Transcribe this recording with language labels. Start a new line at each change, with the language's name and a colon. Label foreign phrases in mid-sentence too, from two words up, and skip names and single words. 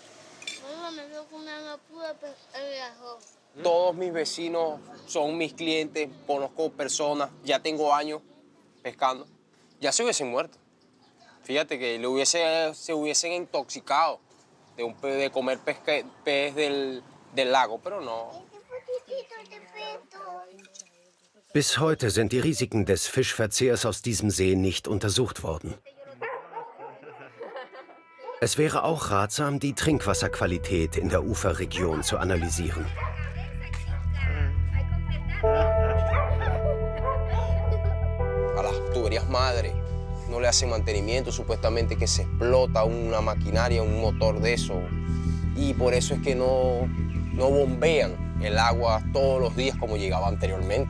Spanish: Todos mis vecinos son mis clientes, conozco personas, ya tengo años pescando, ya se hubiesen muerto. Fíjate que se hubiesen intoxicado de comer pez del lago, pero no.
German: Bis heute sind die Risiken des Fischverzehrs aus diesem See nicht untersucht worden. Es wäre auch ratsam, die Trinkwasserqualität in der Uferregion zu analysieren.
Spanish: A las tuberías madre no le hacen mantenimiento, supuestamente que se explota una maquinaria, un motor de eso. Y por eso es que no bombean el agua todos los días como llegaba anteriormente.